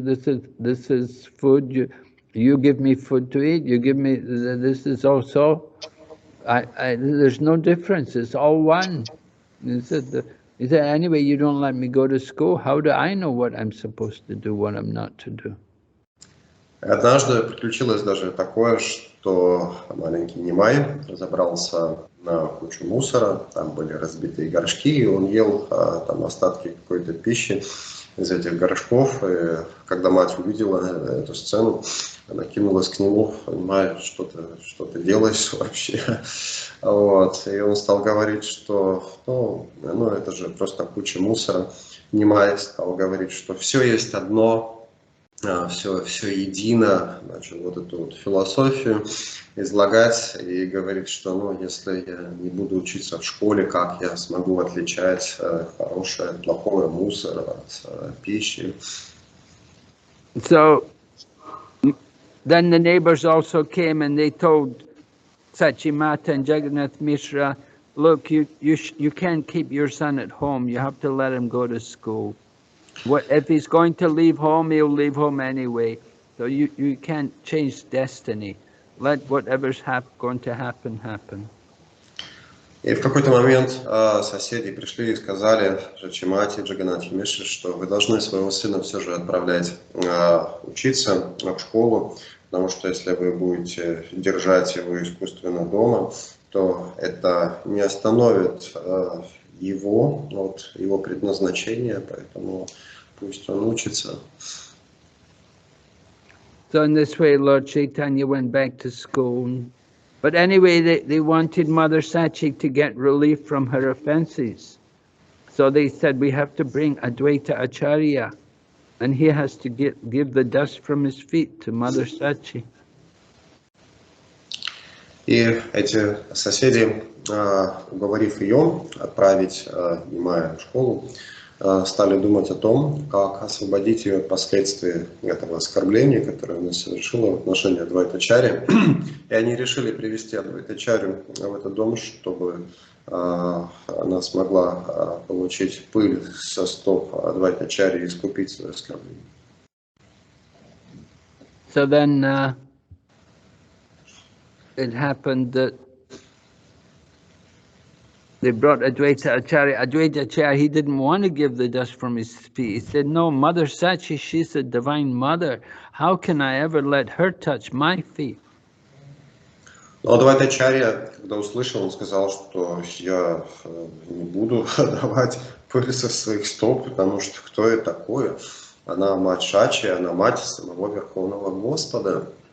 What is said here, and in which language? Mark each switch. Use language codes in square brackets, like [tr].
[en] This is food. You give me food to eat. You give me this is also. There's no difference. It's all one. He said, anyway, you don't let me go to school. How do I know what I'm supposed to do, what I'm not to do? [ru] Однажды приключилось даже такое, что маленький Нимай забрался на кучу мусора, там были разбитые горшки, и он ел там остатки какой-то пищи. из этих горшков. И когда мать увидела эту сцену, она кинулась к нему, понимая, что ты делаешь вообще. Вот. И он стал говорить, что ну, это же просто куча мусора. Внимая, стал говорить, что все есть одно, все едино, начал вот эту вот философию излагать и говорит, что ну, если я не буду учиться в школе, как я смогу отличать хорошее от плохого, мусор от пищи. [en] So then the neighbors also came and they told Sachimata and Jagannath Mishra, look, you can't keep your son at home. You have to let him go to school. If he's going to leave home, he'll leave home anyway. So you can't change destiny. Let whatever's going to happen, happen. [ru] И в какой-то момент соседи пришли и сказали Шачимати, Джаганнатхи Мишре, что вы должны своего сына все же отправлять учиться в школу, потому что если вы будете держать его искусственно дома, то это не остановит его от его предназначения, поэтому пусть он учится. [en] So in this way, Lord Chaitanya went back to school. But anyway, they wanted Mother Sachi to get relief from her offenses. So they said, we have to bring Advaita Acharya, and he has to give the dust from his feet to Mother Sachi. [ru] И эти соседи, уговорив ее отправить Нимая в школу, стали думать о том, как освободить ее от последствий этого оскорбления, которое она совершила в отношении Адвайтачарьи. И они решили привести Адвайтачарью в этот дом, чтобы она смогла получить пыль со стоп Адвайтачарьи и искупить свое оскорбление. [en] So then it happened that they brought Advaita Acharya. Advaita Acharya, he didn't want to give the dust from his feet. He said, no, Mother Sachi, she's the divine mother. How can I ever let her touch my feet? [ru] Но Адвайтачарья, когда услышал, он сказал, что я не буду давать пыль со своих стоп, потому что кто я такой? Она мать Шачи, она мать самого Верховного Господа.